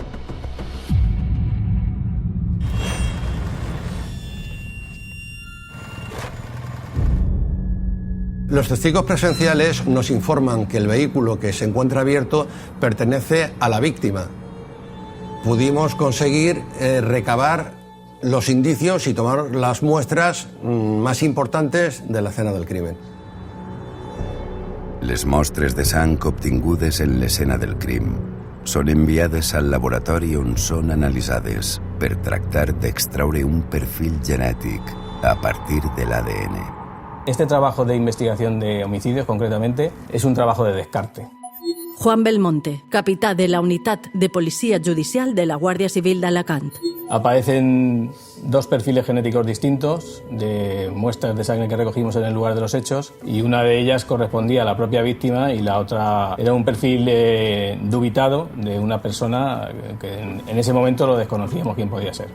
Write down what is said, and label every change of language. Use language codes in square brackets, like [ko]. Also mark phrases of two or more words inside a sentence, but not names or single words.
[es] Los testigos presenciales nos informan que el vehículo que se encuentra abierto pertenece a la víctima. Pudimos conseguir recabar los indicios y tomar las muestras más importantes de la escena del crimen. [ca] Les mostres de sang obtingudes en l'escena del crim són enviades al laboratori on són analitzades per tractar d'extraure un perfil genètic a partir de l'ADN. [es] Este trabajo de investigación de homicidios, concretamente, es un trabajo de descarte. [ca] Juan Belmonte, capità de la Unitat de Policia Judicial de la Guàrdia Civil d'Alacant. [es] Aparecen dos perfiles genéticos distintos de muestras de sangre que recogimos en el lugar de los hechos, y una de ellas correspondía a la propia víctima y la otra era un perfil dubitado de una persona que en ese momento lo desconocíamos quién podía ser.